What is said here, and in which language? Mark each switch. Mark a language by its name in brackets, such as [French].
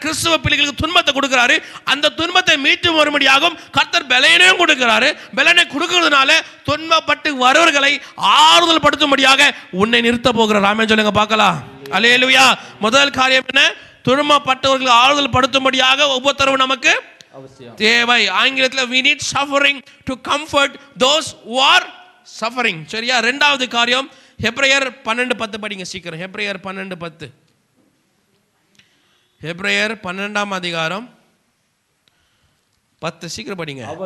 [Tamil] கிறிஸ்துவ பிள்ளைகளுக்கு துன்பத்தை கொடுக்கிறாரு. அந்த துன்பத்தை மீட்டு வரும்படியாகவும் கர்த்தர் பலனையும் கொடுக்கிறாரு. பலனை கொடுக்கிறதுனால துன்பப்பட்டு வருவர்களை ஆறுதல் படுத்தும்படியாக உன்னை நிறுத்த போகிறார். ஆமென் சொல்லுங்க பார்க்கலாம். அல்லேலூயா. முதல் காரியம் என்ன? துன்பப்பட்டவர்களை ஆறுதல் படுத்தும்படியாக உபத்திரவு நமக்கு தேவை. ஆங்கிலத்தில் [English] we need suffering to comfort those who are suffering. [Tamil] சரியா? இரண்டாவது காரியம் ஹெப்ரேயர் 12:10 படிங்க சீக்கிரம். ஹெப்ரேயர் 12:10. ஹெப்ரேயர் 12ஆம் அதிகாரம் 10 சீக்கிரம் படிங்க.